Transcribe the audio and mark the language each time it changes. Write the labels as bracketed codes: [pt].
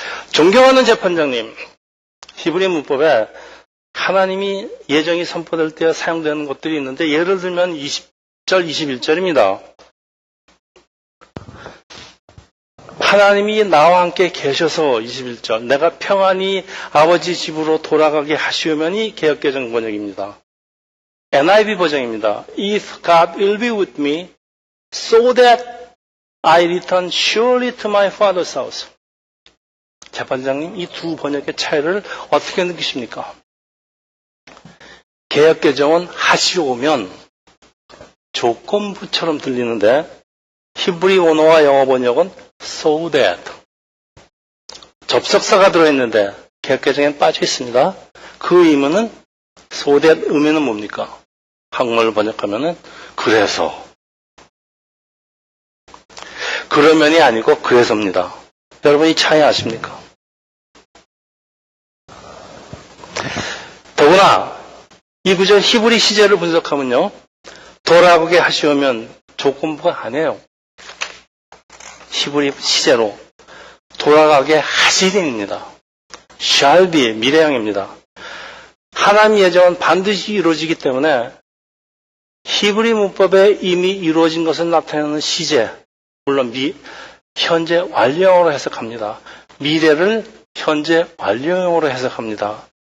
[ko] 존경하는 재판장님, 히브리 문법에 하나님이 예정이 선포될 때 사용되는 것들이 있는데 예를 들면 20절, 21절입니다. 하나님이 나와 함께 계셔서 21절 내가 평안히 아버지 집으로 돌아가게 하시오면이 개역개정 번역입니다. NIV 버전입니다. [en] If God will be with me so that I return surely to my father's house. [ko] 재판장님, 이 두 번역의 차이를 어떻게 느끼십니까? 개역개정은 하시오면 조건부처럼 들리는데 히브리 원어와 영어 번역은 so that 접속사가 들어있는데 개역개정엔 빠져 있습니다. 그 의미는 so that 의미는 뭡니까? 한국말로 번역하면은 그래서 그러면이 아니고 그래서입니다. 여러분 이 차이 아십니까? 더구나 이 구절 히브리 시제를 분석하면요. 돌아오게 하시오면 조건부가 아니에요. 히브리 시제로 돌아가게 하시리입니다. shall be 미래형입니다. 하나님의 예정은 반드시 이루어지기 때문에 히브리 문법에 이미 이루어진 것을 나타내는 시제, 물론 현재 완료형으로 해석합니다. 미래를 현재 완료형으로 해석합니다.